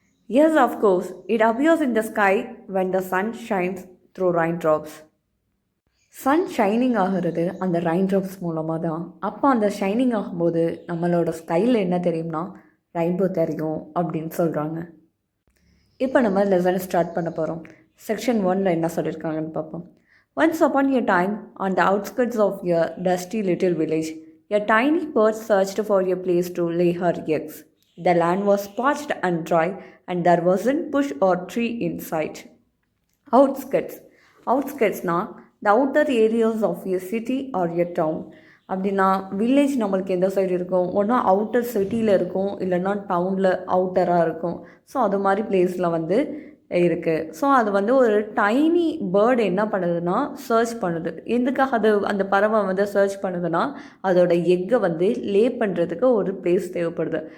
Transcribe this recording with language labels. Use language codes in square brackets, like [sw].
[en] Yes, of course it appears in the sky when the sun shines through rain drops. [ta] Sun shining ஆகிறது அந்த rain drops மூலமாக தான். அப்போ அந்த ஷைனிங் ஆகும்போது நம்மளோட ஸ்கையில் என்ன தெரியும்னா ரெயின்போ தெரியும் அப்படின்னு சொல்கிறாங்க. இப்போ நம்ம லெசன் ஸ்டார்ட் பண்ண போகிறோம். செக்ஷன் 1ல் என்ன சொல்லியிருக்காங்கன்னு பார்ப்போம். [en] Once upon a time, on the outskirts of a dusty little village, a tiny bird searched for a place to lay her eggs. The land was parched and dry, and there wasn't bush or tree in sight. Outskirts. Outskirtsனால் the outer areas of a city or a town. [ta] அப்படின்னா village நம்மளுக்கு எந்த side இருக்கும்? ஒன்றா outer சிட்டியில் இருக்கும், இல்லைன்னா டவுனில் அவுட்டராக இருக்கும். ஸோ அது மாதிரி பிளேஸில் இருக்குது. ஸோ அது ஒரு டைனி பேர்டு என்ன பண்ணுதுன்னா சர்ச் பண்ணுது. எதுக்காக அது அந்த பறவை சர்ச் பண்ணுதுன்னா அதோட எக்கை லே பண்ணுறதுக்கு ஒரு பிளேஸ் தேவைப்படுது.